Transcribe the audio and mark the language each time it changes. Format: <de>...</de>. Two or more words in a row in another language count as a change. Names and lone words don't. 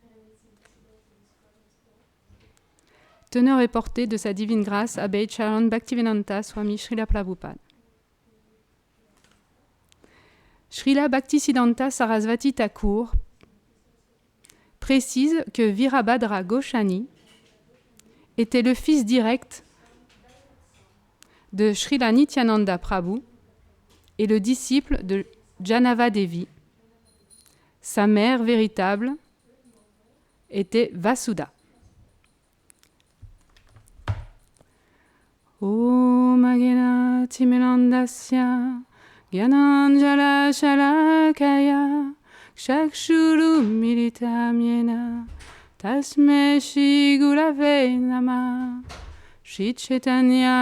<fr>Teneur et portée de sa divine grâce, Abhay Charan Bhaktivedanta Swami Srila Prabhupada. Srila Bhaktisiddhanta Sarasvati Thakur précise que Virabhadra Goshani était le fils direct de Srila Nityananda Prabhu et le disciple de Janava Devi. Sa mère véritable était Vasudha.</fr> <sa>ॐ अज्ञान तिमिरान्धस्य ज्ञानाञ्जन शलाकया चक्षुरु मीलितं येन तस्मै श्री गुरवे नमः श्री चैतन्य</sa>